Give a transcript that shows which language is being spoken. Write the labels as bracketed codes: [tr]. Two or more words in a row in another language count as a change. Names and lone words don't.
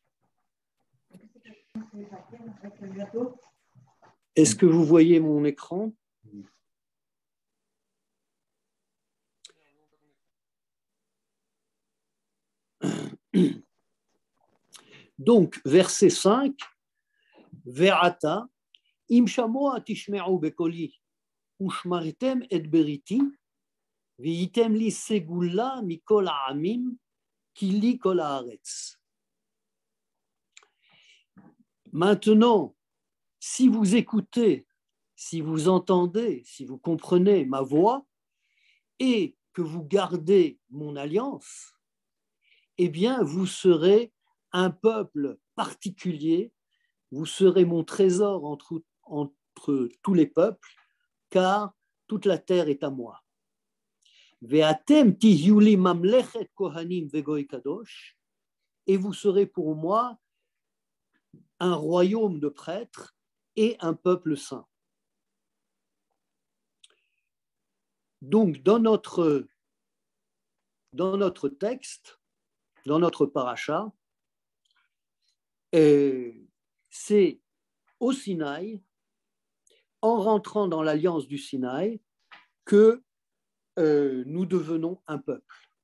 [fr] Est-ce que vous voyez mon écran? Donc, verset 5, [he] ועתה, אם שמוע תשמעו בקלי, ושמרתם את בריתי, והייתם לי סגלה מכל העמים, כי לי כל הארץ. [fr] Maintenant, si vous écoutez, si vous entendez, si vous comprenez ma voix et que vous gardez mon alliance, eh bien, vous serez un peuple particulier, vous serez mon trésor entre tous les peuples, car toute la terre est à moi. [he] ואתם תהיו לי ממלכת כהנים וגוי קדוש, [fr] et vous serez pour moi un royaume de prêtres et un peuple saint. Donc, dans notre texte, dans notre paracha, c'est au Sinaï, en rentrant dans l'alliance du Sinaï, que nous devenons un peuple.